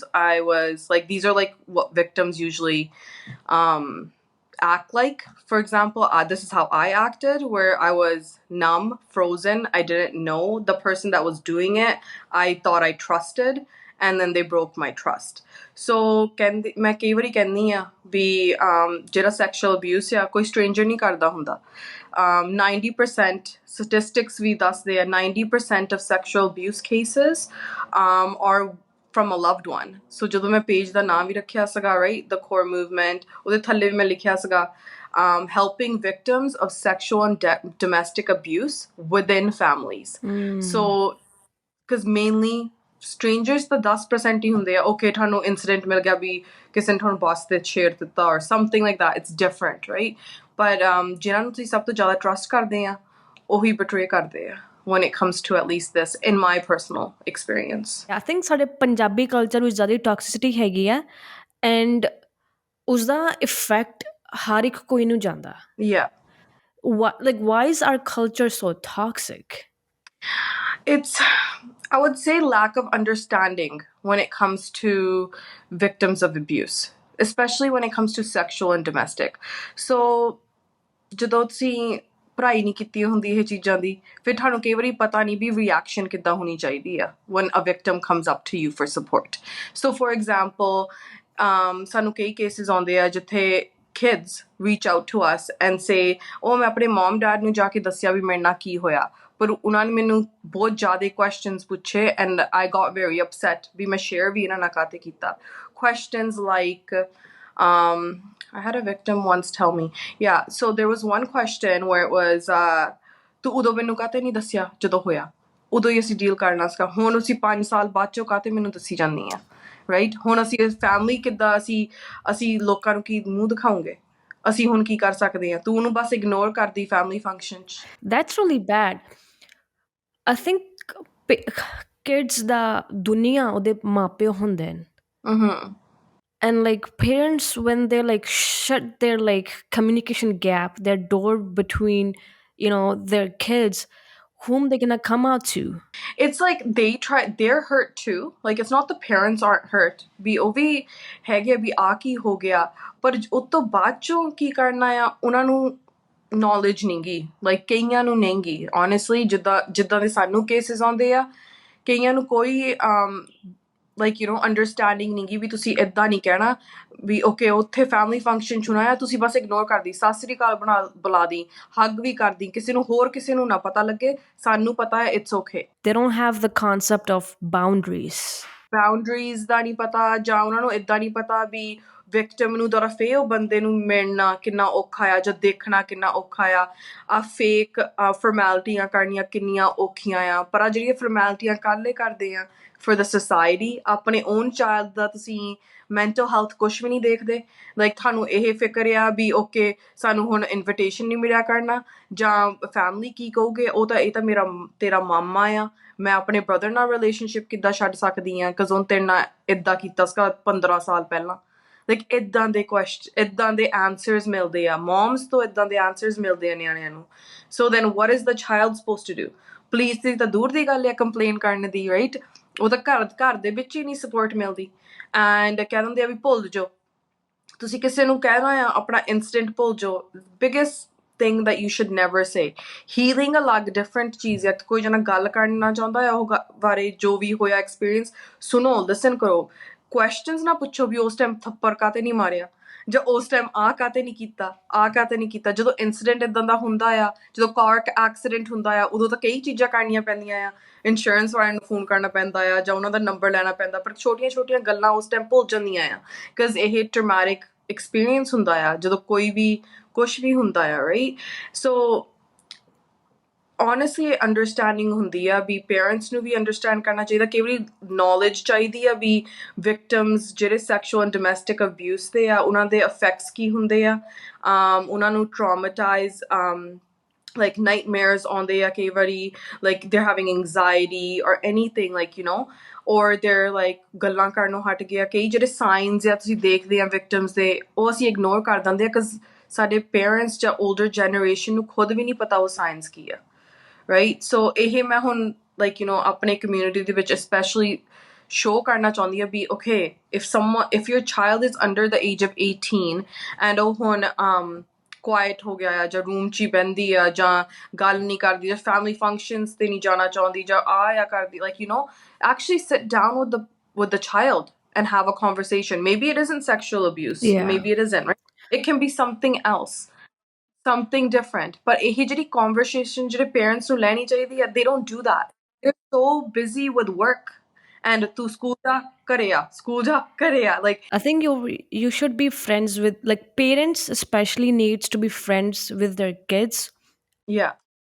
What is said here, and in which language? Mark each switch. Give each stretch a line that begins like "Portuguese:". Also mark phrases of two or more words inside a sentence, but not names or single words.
English: I was like, these are like what victims usually act like. For example, this is how I acted, where I was numb, frozen. I didn't know the person that was doing it. I thought I trusted, and then they broke my trust.
Punjabi: So ਮੈਂ ਕਈ ਵਾਰੀ ਕਹਿੰਦੀ ਆ ਵੀ ਜਿਹੜਾ
English: sexual abuse
Punjabi: ਆ ਕੋਈ stranger ਨਹੀਂ ਕਰਦਾ ਹੁੰਦਾ.
English: 90% statistics
Punjabi: ਵੀ ਦੱਸਦੇ ਆ
English: 90% of sexual abuse cases are from a loved one.
Punjabi: So ਜਦੋਂ ਮੈਂ page ਦਾ ਨਾਮ ਵੀ ਰੱਖਿਆ ਸੀਗਾ,
English: right, the Kaur movement,
Punjabi: ਉਹਦੇ ਥੱਲੇ ਵੀ ਮੈਂ ਲਿਖਿਆ ਸੀਗਾ
English: helping victims of sexual and domestic abuse within families. So because mainly strangers
Punjabi: ਤਾਂ 10% ਹੀ ਹੁੰਦੇ ਆ. Okay, ਤੁਹਾਨੂੰ incident ਮਿਲ ਗਿਆ ਵੀ ਕਿਸੇ ਨੇ ਤੁਹਾਨੂੰ boss ਤੇ ਛੇੜ ਦਿੱਤਾ
English: or something like that, it's different, right?
Punjabi: But ਜਿਨ੍ਹਾਂ ਨੂੰ ਤੁਸੀਂ ਸਭ ਤੋਂ ਜ਼ਿਆਦਾ trust ਕਰਦੇ ਆ ਉਹੀ betray ਕਰਦੇ ਆ
English: when it comes to at least this, in my personal experience. I think
Punjabi: ਸਾਡੇ ਪੰਜਾਬੀ ਕਲਚਰ ਵਿੱਚ ਜ਼ਿਆਦਾ ਟੌਕਸਿਸਿਟੀ ਹੈਗੀ ਆ ਐਂਡ ਉਸਦਾ ਇਫੈਕਟ ਹਰ ਇੱਕ ਕੋਈ ਨੂੰ ਜਾਂਦਾ.
English: Yeah. Why is our culture so toxic? It's, I would say, lack of understanding when it comes to victims of abuse, especially when it comes to sexual and domestic.
Punjabi: So ਜਦੋਂ ਤੁਸੀਂ ਪੜ੍ਹਾਈ ਨਹੀਂ ਕੀਤੀ ਹੁੰਦੀ ਇਹ ਚੀਜ਼ਾਂ ਦੀ, ਫਿਰ ਤੁਹਾਨੂੰ ਕਈ ਵਾਰੀ ਪਤਾ ਨਹੀਂ ਵੀ ਰਿਐਕਸ਼ਨ ਕਿੱਦਾਂ ਹੋਣੀ ਚਾਹੀਦੀ ਆ
English: when a victim comes up to you for support. So for example, ਸਾਨੂੰ ਕਈ cases ਆਉਂਦੇ ਆ ਜਿੱਥੇ kids reach out to us and say,
Punjabi: oh, ਮੈਂ ਆਪਣੇ
English: mom dad
Punjabi: ਨੂੰ ਜਾ ਕੇ ਦੱਸਿਆ ਵੀ ਮੇਰੇ ਨਾਲ ਕੀ ਹੋਇਆ, ਪਰ ਉਹਨਾਂ ਨੇ ਮੈਨੂੰ ਬਹੁਤ ਜ਼ਿਆਦਾ questions ਪੁੱਛੇ
English: and I got very upset
Punjabi: ਵੀ ਮੈਂ share ਵੀ ਇਹਨਾਂ ਨਾਲ ਕਾਤੇ ਕੀਤਾ.
English: Questions like, I had a victim once tell me, yeah, so there was one question where it was,
Punjabi: ਤੂੰ ਉਦੋਂ ਮੈਨੂੰ ਕਾਤੇ ਨਹੀਂ ਦੱਸਿਆ ਜਦੋਂ ਹੋਇਆ, ਉਦੋਂ ਹੀ ਅਸੀਂ ਡੀਲ ਕਰਨਾ ਸੀਗਾ, ਹੁਣ ਅਸੀਂ 5 ਸਾਲ ਬਾਅਦ ਚੋਂ ਕਾਤੇ ਮੈਨੂੰ ਦੱਸੀ ਜਾਂਦੀ ਆ, ਰਾਈਟ? ਹੁਣ ਅਸੀਂ ਫੈਮਿਲੀ ਕਿੱਦਾਂ ਅਸੀਂ ਲੋਕਾਂ ਨੂੰ ਕੀ ਮੂੰਹ ਦਿਖਾਉਂਗੇ, ਅਸੀਂ ਹੁਣ ਕੀ ਕਰ ਸਕਦੇ ਆ, ਤੂੰ ਉਹਨੂੰ ਬਸ ਇਗਨੋਰ ਕਰਦੀ ਫੈਮਿਲੀ ਫੰਕਸ਼ਨ 'ਚ.
English: That's really bad. I think kids
Punjabi: ਦਾ ਦੁਨੀਆ ਉਹਦੇ ਮਾਪਿਓ ਹੁੰਦੇ ਨੇ.
English: And like parents, when they like shut their like communication gap, their door between, their kids, whom they're gonna come out to. It's like they're hurt too. Like, it's not the parents aren't hurt.
Punjabi: ਵੀ ਉਹ ਵੀ ਹੈਗੇ ਵੀ ਆ ਕੀ ਹੋ ਗਿਆ, ਪਰ ਉਸ ਤੋਂ ਬਾਅਦ ਚੋਂ ਕੀ ਕਰਨਾ ਆ ਉਹਨਾਂ ਨੂੰ knowledge ਨਹੀਂ ਗੀ. Like ਕਈਆਂ ਨੂੰ ਨਹੀਂ ਗੀ, honestly, ਜਿੱਦਾਂ ਦੇ ਸਾਨੂੰ cases ਆਉਂਦੇ ਆ, ਕਈਆਂ ਨੂੰ ਕੋਈ
English: like, understanding
Punjabi: ਨਹੀਂ ਗੀ ਵੀ ਤੁਸੀਂ ਏਦਾਂ ਨਹੀਂ ਕਹਿਣਾ ਵੀ okay, ਉੱਥੇ
English: family function
Punjabi: 'ਚ ਹੋਣਾ ਆ, ਤੁਸੀਂ ਬਸ ignore ਕਰਦੀ, ਸਤਿ ਸ੍ਰੀ ਅਕਾਲ ਬੁਲਾ ਦੀ, hug ਵੀ ਕਰਦੀ, ਕਿਸੇ ਨੂੰ ਨਾ ਪਤਾ ਲੱਗੇ, ਸਾਨੂੰ ਪਤਾ ਹੈ,
English: it's okay. They don't have the concept of boundaries
Punjabi: ਦਾ ਨਹੀਂ ਪਤਾ, ਜਾਂ ਉਹਨਾਂ ਨੂੰ ਏਦਾਂ ਨਹੀਂ ਪਤਾ ਵੀ victim ਨੂੰ ਤਰਫੇ ਉਹ ਬੰਦੇ ਨੂੰ ਮਿਲਣਾ ਕਿੰਨਾ ਔਖਾ ਆ, ਜਾਂ ਦੇਖਣਾ ਕਿੰਨਾ ਔਖਾ ਆ
English: fake formalities
Punjabi: ਕਰਨੀਆਂ ਕਿੰਨੀਆਂ ਔਖੀਆਂ ਆ, ਪਰ ਆ ਜਿਹੜੀਆਂ ਫਾਰਮੈਲਿਟੀਆਂ ਕੱਲ੍ਹ ਕਰਦੇ ਆ
English: for the society,
Punjabi: ਆਪਣੇ
English: own child
Punjabi: ਦਾ ਤੁਸੀਂ
English: mental health
Punjabi: ਕੁਛ ਵੀ ਨਹੀਂ ਦੇਖਦੇ. like ਤੁਹਾਨੂੰ ਇਹ ਫਿਕਰ ਆ ਵੀ okay, ਸਾਨੂੰ ਹੁਣ invitation ਨਹੀਂ ਮਿਲਿਆ ਕਰਨਾ, ਜਾਂ family ਕੀ ਕਹੂਗੇ, ਇਹ ਤਾਂ ਤੇਰਾ ਮਾਮਾ ਆ, ਮੈਂ ਆਪਣੇ brother ਨਾਲ relationship ਕਿੱਦਾਂ ਛੱਡ ਸਕਦੀ ਹਾਂ because ਉਹਨੇ ਤੇਰੇ ਨਾਲ ਏਦਾਂ ਕੀਤਾ ਸੀਗਾ 15 ਸਾਲ ਪਹਿਲਾਂ. like ਏਦਾਂ ਦੇ answers ਮਿਲਦੇ ਆ moms ਤੋਂ, ਏਦਾਂ ਦੇ answers ਮਿਲਦੇ ਆ ਨਿਆਣਿਆਂ ਨੂੰ.
English: so then what is the child supposed to do?
Punjabi: police ਦੀ ਤਾਂ ਦੂਰ ਦੀ ਗੱਲ ਆ complain ਕਰਨ ਦੀ, right? ਉਹ ਤਾਂ ਘਰ ਦੇ ਵਿੱਚ ਹੀ ਨਹੀਂ support ਮਿਲਦੀ, and ਕਹਿ ਦਿੰਦੇ ਆ ਵੀ ਭੁੱਲ ਜਾਓ, ਤੁਸੀਂ ਕਿਸੇ ਨੂੰ ਕਹਿਣਾ ਆ ਆਪਣਾ incident ਭੁੱਲ ਜਾਓ.
English: biggest thing that you should never say.
Punjabi: Healing ਅਲੱਗ different ਚੀਜ਼ ਹੈ. ਕੋਈ ਜਣਾ ਗੱਲ ਕਰਨਾ ਚਾਹੁੰਦਾ ਹੈ ਉਹ ਬਾਰੇ ਜੋ ਵੀ ਹੋਇਆ experience, ਸੁਣੋ, listen ਕਰੋ, questions ਨਾ ਪੁੱਛੋ ਵੀ ਉਸ ਟਾਈਮ ਥੱਪੜ ਕਾਤੇ ਨਹੀਂ ਮਾਰਿਆ, ਜਾਂ ਉਸ ਟਾਈਮ ਕਾਤੇ ਨਹੀਂ ਕੀਤਾ. ਜਦੋਂ incident ਏਦਾਂ ਦਾ ਹੁੰਦਾ ਆ, ਜਦੋਂ
English: car accident
Punjabi: ਹੁੰਦਾ ਆ, ਉਦੋਂ ਤਾਂ ਕਈ ਚੀਜ਼ਾਂ ਕਰਨੀਆਂ ਪੈਂਦੀਆਂ ਆ, ਇੰਸ਼ੋਰੈਂਸ ਵਾਲਿਆਂ ਨੂੰ ਫੋਨ ਕਰਨਾ ਪੈਂਦਾ ਆ, ਜਾਂ ਉਹਨਾਂ ਦਾ ਨੰਬਰ ਲੈਣਾ ਪੈਂਦਾ, ਪਰ ਛੋਟੀਆਂ ਗੱਲਾਂ ਉਸ ਟਾਈਮ ਭੁੱਲ ਜਾਂਦੀਆਂ ਆ because ਇਹ
English: traumatic experience
Punjabi: ਹੁੰਦਾ ਆ ਜਦੋਂ ਕੋਈ ਵੀ ਕੁਛ ਵੀ ਹੁੰਦਾ ਆ, right?
English: So honestly
Punjabi: ਅੰਡਰਸਟੈਂਡਿੰਗ ਹੁੰਦੀ ਆ ਵੀ ਪੇਰੈਂਟਸ ਨੂੰ ਵੀ ਅੰਡਰਸਟੈਂਡ ਕਰਨਾ ਚਾਹੀਦਾ, ਕਈ ਵਾਰੀ ਨੌਲੇਜ ਚਾਹੀਦੀ ਆ ਵੀ ਵਿਕਟਮਸ ਜਿਹੜੇ
English: sexual and domestic abuse
Punjabi: ਦੇ ਆ ਉਹਨਾਂ ਦੇ ਇਫੈਕਟਸ ਕੀ ਹੁੰਦੇ ਆ, ਉਹਨਾਂ ਨੂੰ ਟਰਾਮਾਟਾਈਜ਼
English: like nightmares
Punjabi: ਆਉਂਦੇ ਆ ਕਈ ਵਾਰੀ,
English: like they're having anxiety or anything, like you know, or they're like
Punjabi: ਗੱਲਾਂ ਕਰਨੋਂ ਹਟ ਗਿਆ, ਕਈ ਜਿਹੜੇ ਸਾਈਨਸ ਆ ਤੁਸੀਂ ਦੇਖਦੇ ਆ ਵਿਕਟਮਸ ਦੇ ਉਹ ਅਸੀਂ ਇਗਨੋਰ ਕਰ ਦਿੰਦੇ ਆ because ਸਾਡੇ ਪੇਰੈਂਟਸ ਜਾਂ
English: older generation
Punjabi: ਨੂੰ ਖੁਦ ਵੀ ਨਹੀਂ ਪਤਾ ਉਹ ਸਾਇੰਸ ਕੀ ਆ, right? So ਇਹ ਮੈਂ ਹੁਣ
English: like you know
Punjabi: ਆਪਣੇ community ਦੇ ਵਿੱਚ
English: especially show
Punjabi: ਕਰਨਾ ਚਾਹੁੰਦੀ ਆ ਵੀ okay,
English: if your child is under the age of 18 and
Punjabi: ਉਹ ਹੁਣ quiet ਹੋ ਗਿਆ ਆ ਜਾਂ ਰੂਮ 'ਚ ਹੀ ਬਹਿੰਦੀ ਆ ਜਾਂ ਗੱਲ ਨਹੀਂ ਕਰਦੀ ਜਾਂ
English: family functions
Punjabi: ਤੇ ਨਹੀਂ ਜਾਣਾ ਚਾਹੁੰਦੀ ਜਾਂ ਆ ਕਰਦੀ,
English: like you know, actually sit down with the child and have a conversation. Maybe it isn't sexual abuse, Yeah. maybe it isn't, right? It can be something else, something different.
Punjabi: But ਇਹ ਜਿਹੜੀ conversation ਜਿਹੜੇ parents ਨੂੰ ਲੈਣੀ ਚਾਹੀਦੀ ਆ,
English: they don't do that. They're so busy with work.
Punjabi: And ਤੂੰ ਸਕੂਲ ਜਾ ਘਰੇ ਆ, ਸਕੂਲ ਜਾ ਘਰੇ ਆ,
English: like I think you should be friends with, like, parents especially needs to be friends with their kids. yeah.